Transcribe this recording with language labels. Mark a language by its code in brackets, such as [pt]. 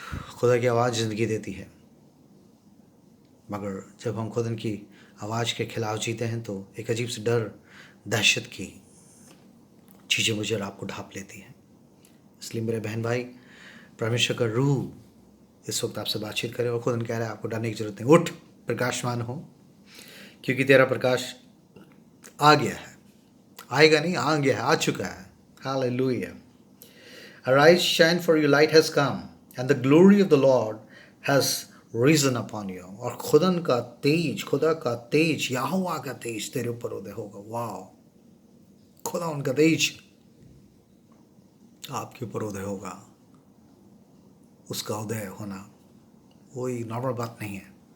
[hi] खुदा की आवाज़ ज़िंदगी देती है, मगर जब हम खुदा की आवाज़ के खिलाफ जीते हैं तो एक अजीब सी डर, दहशत की चीज़ें मुझे और आपको ढांप लेती हैं। इसलिए मेरे बहन भाई, परमेश्वर का रूह इस वक्त आपसे बातचीत करे और खुद कह रहा है आपको डरने की जरूरत नहीं। उठ, प्रकाशमान हो, क्योंकि तेरा प्रकाश आ गया है। आएगा नहीं, आ गया है, आ चुका है। Hallelujah. [en] Arise, shine, for your light has come, and the glory of the Lord has risen upon you. [hi] और खुदा का तेज, यहोवा का तेज तेरे ऊपर उदय होगा। वाह, खुदा उनका तेज आपके ऊपर उदय होगा। उसका उदय होना कोई नॉर्मल बात नहीं है।